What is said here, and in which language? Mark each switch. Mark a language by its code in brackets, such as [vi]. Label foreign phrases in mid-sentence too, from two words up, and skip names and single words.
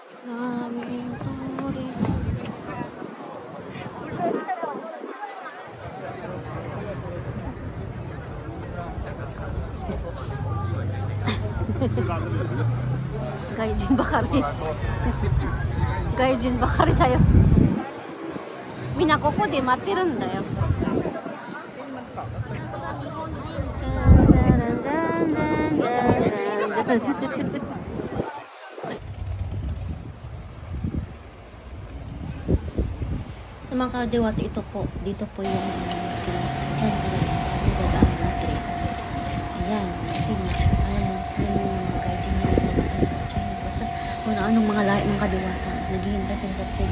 [tl] Maraming tourist. [ja] 外人ばかり. 外人ばかりだよ。みんなここで待ってるんだよ。 [tl] じゃんじゃんじゃんじゃんじゃんじゃん。Sa mga kadiwata, ito po, dito po yung sila. Diyan po, nadadaan ng train. Ayan, kasi alam mo, yung mga gaijin yung mga China. Basta, kung anong mga lahi ng kadiwata, naghihintay sila sa train.